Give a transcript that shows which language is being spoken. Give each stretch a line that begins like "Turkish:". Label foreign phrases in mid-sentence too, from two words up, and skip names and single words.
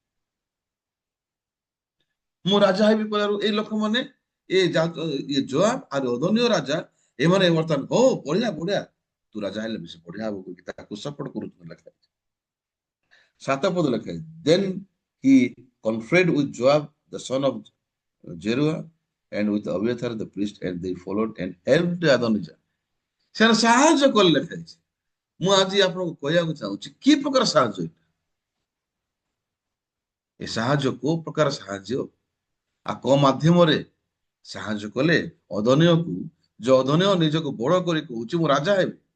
Odia: ମୁଁ ରାଜା ହେବି କହିଲାରୁ ଏଇ ଲୋକମାନେ ଇଏ ଯୋଆବ ଆଉ ଅଦନୀୟ ରାଜା, ଏମାନେ ବର୍ତ୍ତମାନ ଓ ବଢିଆ ବଢିଆ, ତୁ ରାଜା ହେଲେ ବେଶୀ ବଢିଆ ହବ କହିକି ତାକୁ ସପୋର୍ଟ କରୁଛନ୍ତି ଲେଖା ହେଇଛି।
English: 7
Odia: ପଦ ଲେଖା ହେଇଛି,
English: then he conferred with Joab the son of Jeruah and with Abiathar the priest and they followed and helped Adonijah.
Odia: ସେମାନେ ସାହାଯ୍ୟ କଲେ ଲେଖା ହେଇଛି। ମୁଁ ଆଜି ଆପଣଙ୍କୁ କହିବାକୁ ଚାହୁଁଛି କି ପ୍ରକାର ସାହାଯ୍ୟ? ଏ ସାହାଯ୍ୟ କୋଉ ପ୍ରକାର ସାହାଯ୍ୟ ଆଉ କୋଉ ମାଧ୍ୟମରେ ସାହାଯ୍ୟ କଲେ? ଅଦନୀୟକୁ, ଯୋଉ ଅଦନୀୟ ନିଜକୁ ବଡ କରି କହୁଛି ମୁଁ ରାଜା ହେବି।